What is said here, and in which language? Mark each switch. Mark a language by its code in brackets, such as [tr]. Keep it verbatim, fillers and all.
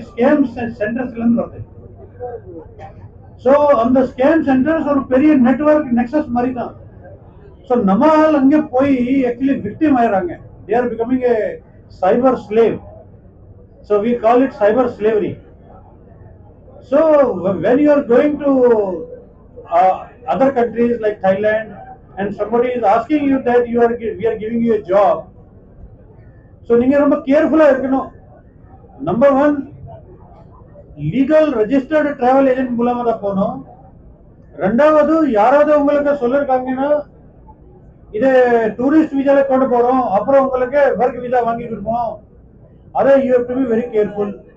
[ta] Scam சென்டர்ஸ்ல இருந்து வருது. So அந்த ஸ்கேம் சென்டர்ஸ் ஒரு பெரிய நெட்வொர்க் நெக்ஸஸ் மாதிரி தான். ஸோ நம்ம ஆள் அங்கே போய் ஆக்சுவலி விக்டிம் ஆயிடுறாங்க. [en] They are becoming a cyber slave. So we call it cyber slavery. So when you are going to uh, other countries like Thailand, and somebody is asking you that you are gi- we are giving you a job. [ta] So நீங்க ரொம்ப கேர்ஃபுல்லா இருக்கணும். Number one, legal registered travel agent மூலமா தான் போகணும். ரெண்டாவது, யாராவது உங்களுக்கு சொல்லிருக்காங்கன்னா இது டூரிஸ்ட் விசால கொண்டு போறோம், அப்புறம் உங்களுக்கு ஒர்க் விசா வாங்கிட்டு இருப்போம், அதை [en] You have to be very careful.